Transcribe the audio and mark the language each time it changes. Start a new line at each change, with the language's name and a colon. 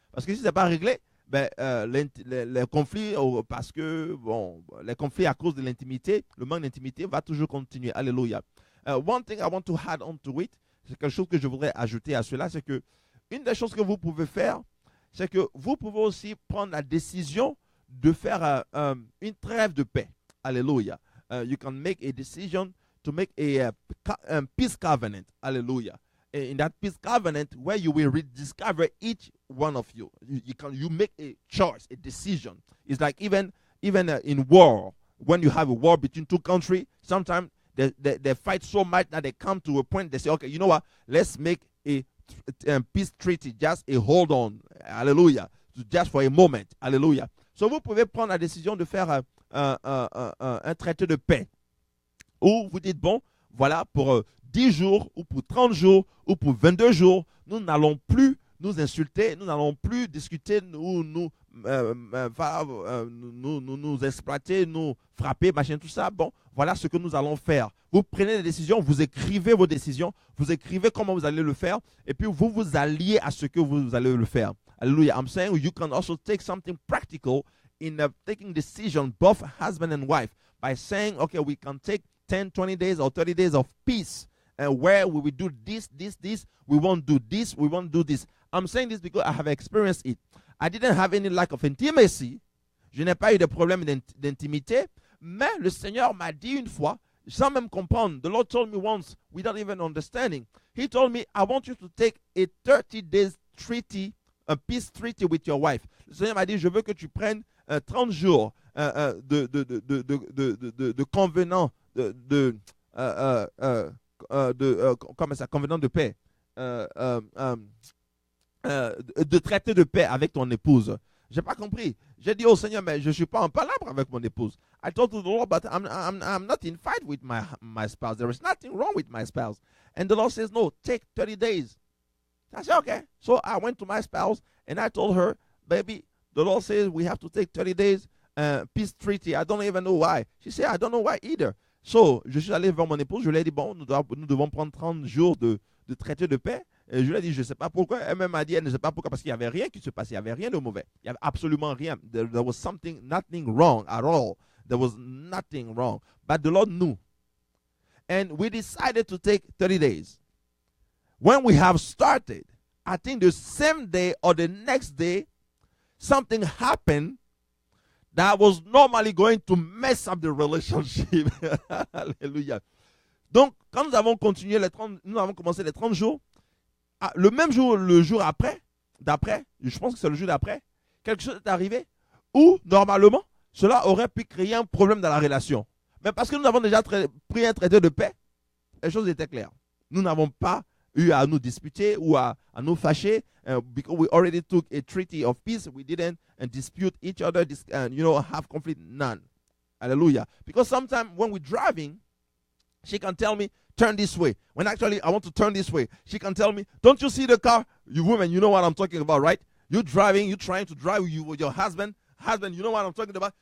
French: Parce que si ce n'est pas réglé, les conflits, parce que les conflits à cause de l'intimité, le manque d'intimité va toujours continuer. Alléluia.
English: One thing I want to add on to it,
French: c'est quelque chose que je voudrais ajouter à cela, c'est que une des choses que vous pouvez faire, c'est que vous pouvez aussi prendre la décision de faire une trêve de paix. Alléluia.
English: You can make a decision to make a peace covenant. Hallelujah. In that peace covenant, where you will rediscover each one of you. You make a choice, a decision. It's like even in war, when you have a war between two countries, sometimes they fight so much that they come to a point, they say, okay, you know what, let's make a peace treaty, just a hold on, hallelujah, just for a moment, hallelujah.
French: So vous pouvez prendre la décision de faire un traité de paix, où vous dites, bon, voilà, pour 10 jours, ou pour 30 jours, ou pour 22 jours, nous n'allons plus nous insulter, nous n'allons plus discuter, nous exploiter, nous frapper, machin, tout ça. Bon, voilà ce que nous allons faire. Vous prenez des décisions, vous écrivez vos décisions, vous écrivez comment vous allez le faire, et puis vous vous alliez à ce que vous allez le faire.
English: Hallelujah. I'm saying you can also take something practical in taking decision, both husband and wife, by saying, okay, we can take 10, 20 days or 30 days of peace, and where we will do this, we won't do this, we won't do this. I'm saying this because I have experienced it. I didn't have any lack of intimacy.
French: Je n'ai pas eu de problème d'intimité, mais le Seigneur m'a dit une fois, sans même comprendre,
English: the Lord told me once, without even understanding, He told me, I want you to take a 30 days treaty, a peace treaty with your wife.
French: Le Seigneur m'a dit, je veux que tu prennes 30 jours de convenant, comment ça, convenant de paix, de traité de paix avec ton épouse. J'ai pas compris. J'ai dit au Seigneur, mais je suis pas en palabre avec mon épouse.
English: I told the Lord, but I'm not in fight with my spouse. There is nothing wrong with my spouse. And the Lord says, no, take 30 days. I said, okay. So I went to my spouse and I told her, baby, the Lord says we have to take 30 days peace treaty. I don't even know why. She said, I don't know why either.
French: So, je suis allé vers mon épouse, je lui ai dit, bon, nous devons prendre 30 jours de traité de paix. Et je lui ai dit, je ne sais pas pourquoi. Elle m'a dit, elle ne sait pas pourquoi, parce qu'il n'y avait rien qui se passait, il n'y avait rien de mauvais. Il n'y avait absolument rien.
English: There was nothing wrong at all. There was nothing wrong. But the Lord knew. And we decided to take 30 days. When we have started, I think the same day or the next day, something happened that was normally going to mess up the relationship.
French: Alléluia. Donc, quand nous avons commencé les 30 jours, le même jour, le jour d'après, je pense que c'est le jour d'après, quelque chose est arrivé où, normalement, cela aurait pu créer un problème dans la relation. Mais parce que nous avons déjà pris un traité de paix, les choses étaient claires. Nous n'avons pas eu à nous disputer ou à nous fâcher,
English: because we already took a treaty of peace. We didn't dispute each other, have conflict, none. Hallelujah. Because sometimes when we're driving, she can tell me, turn this way. When actually I want to turn this way, she can tell me, don't you see the car? You women, you know what I'm talking about, right? You're driving, you're trying to drive with your husband, you know what I'm talking about?